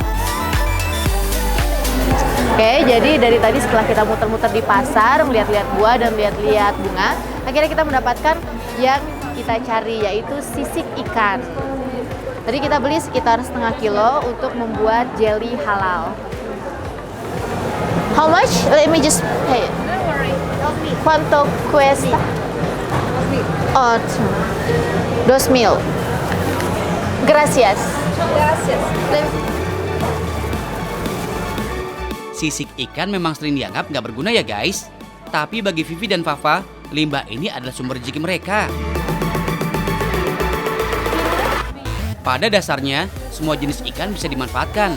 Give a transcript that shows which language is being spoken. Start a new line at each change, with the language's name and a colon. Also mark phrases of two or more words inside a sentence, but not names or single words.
Indonesian: Oke, jadi dari tadi setelah kita muter-muter di pasar, melihat-lihat buah dan melihat-lihat bunga, akhirnya kita mendapatkan yang kita cari, yaitu sisik ikan. Tadi kita beli sekitar setengah kilo untuk membuat jelly halal.
English: How much? Let me just pay it. Don't worry, help me.
Spanish: ¿Cuánto cuesta?
English: Help me.
Spanish: Oh, 2.000. Gracias. Gracias.
Indonesian: Sisik ikan memang sering dianggap nggak berguna ya guys. Tapi bagi Vivi dan Fafa, limbah ini adalah sumber rezeki mereka. Pada dasarnya, semua jenis ikan bisa dimanfaatkan.